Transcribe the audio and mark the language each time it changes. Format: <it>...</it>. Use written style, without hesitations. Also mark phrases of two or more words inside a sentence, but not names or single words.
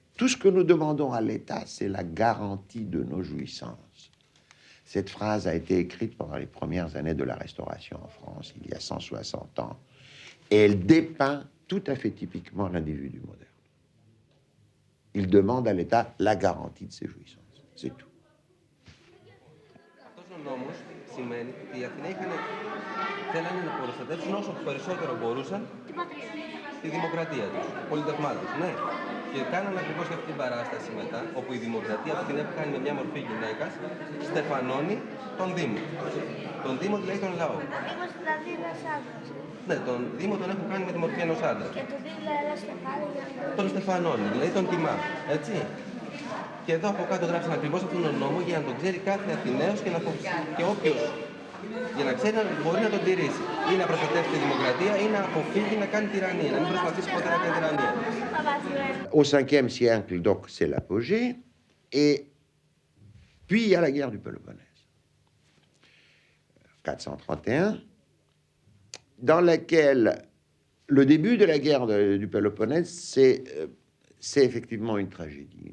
<fr>Tout ce que nous demandons à l'État, c'est la garantie de nos jouissances. Cette phrase a été écrite pendant les premières années de la Restauration en France, il y a 160 ans, et elle dépeint tout à fait typiquement l'individu moderne. Il demande à l'État la garantie de ses jouissances. C'est tout.</fr> <el>Σημαίνει ότι οι Αθηναίοι θέλανε να προστατεύσουν όσο περισσότερο μπορούσαν τη δημοκρατία τους, το πολιτευμά τους, ναι. Και κάνανε ακριβώς αυτή την παράσταση μετά, όπου η δημοκρατία από την κάνει με μια μορφή γυναίκας, στεφανώνει τον Δήμο. Τον Δήμο δηλαδή τον λαό. Ο Δήμος δηλαδή ένας άντρας. Ναι, τον Δήμο τον έχουν κάνει με τη μορφή ενός άντρα. Και τον δίπλα ένα στεφάνι για να τον στεφανώνει, δηλαδή τον τιμά, έτσι. Και εδώ από κάτω γράψαν ακριβώς αυτόν τον νόμο για να τον ξέρει κάθε Αθηναίος και όποιος, για να ξέρει να μπορεί να τον τηρήσει. Ή να προστατεύσει τη δημοκρατία ή να αποφύγει να κάνει τυραννία, να μην προσπαθήσει ποτέ να κάνει τυραννία.</el> <fr>Au 5e siècle, donc, c'est l'apogée. Et puis, il y a la guerre du Péloponnèse. 431, dans laquelle le début de la guerre du Péloponnèse, c'est effectivement une tragédie.</fr>